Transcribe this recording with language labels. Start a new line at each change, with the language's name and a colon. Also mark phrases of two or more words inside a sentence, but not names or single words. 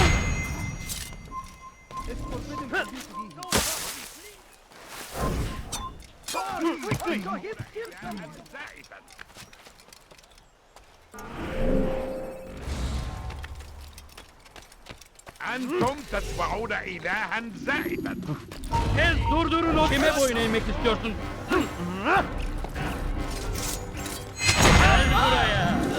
English: It's forbidden for you to be
Arabic: أنتم تدفعون إلها زائفا.
Turkish: Tez durdurun o kime boyun eğmek istiyorsun? Gel buraya.